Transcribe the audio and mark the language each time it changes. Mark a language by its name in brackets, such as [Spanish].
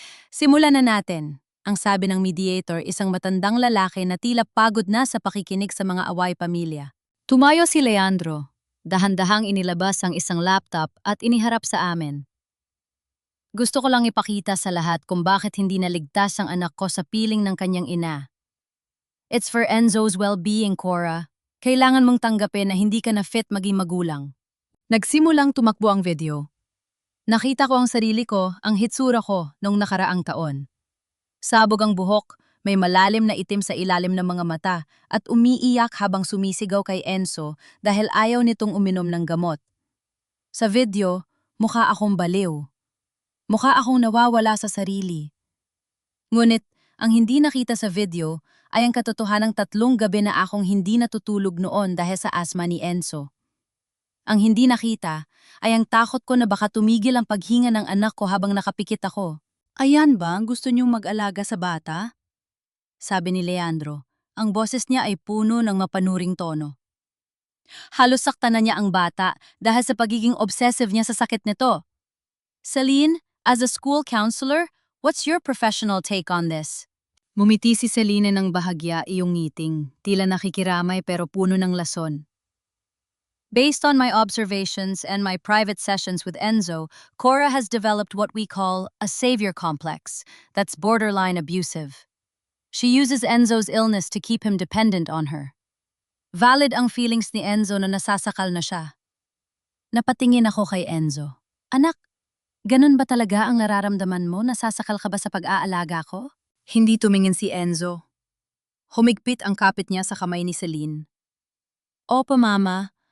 [Filipino] Simulan na natin, ang sabi ng mediator, isang matandang lalaki na tila pagod na sa pakikinig sa mga away pamilya. Tumayo si Leandro. Dahan-dahang inilabas ang isang laptop at iniharap sa amin. Gusto ko lang ipakita sa lahat kung bakit hindi naligtas ang anak ko sa piling ng kanyang ina. [English] It's for Enzo's well-being, Cora. [Filipino] Kailangan mong tanggapin na hindi ka na fit maging magulang. Nagsimulang tumakbo ang video. Nakita ko ang sarili ko, ang hitsura ko, noong nakaraang taon. Sabog ang buhok, may malalim na itim sa ilalim ng mga mata, at umiiyak habang sumisigaw kay Enzo dahil ayaw nitong uminom ng gamot. Sa video, mukha akong baliw. Mukha akong nawawala sa sarili. Ngunit, ang hindi nakita sa video ay ang katotohanang 3 gabi na akong hindi natutulog noon dahil sa asma ni Enzo. Ang hindi nakita ay ang takot ko na baka tumigil ang paghinga ng anak ko habang nakapikit ako. Ayan ba, gusto niyong mag-alaga sa bata? Sabi ni Leandro. Ang boses niya ay puno ng mapanuring tono. Halos saktan na niya ang bata dahil sa pagiging obsessive niya sa sakit nito. [English] Celine, as a school counselor, what's your professional take on this? [Filipino] Mumiti si Celine ng bahagya, iyong ngiting, tila nakikiramay pero puno ng lason. [English] Based on my observations and my private sessions with Enzo, Cora has developed what we call a savior complex that's borderline abusive. She uses Enzo's illness to keep him dependent on her. [Filipino] Valid ang feelings ni Enzo na nasasakal na siya. Napatingin ako kay Enzo. Anak, ganun ba talaga ang nararamdaman mo? Nasasakal ka ba sa pag-aalaga ko? Hindi tumingin si Enzo. Humigpit ang kapit niya sa kamay ni Celine. Opo, Mama.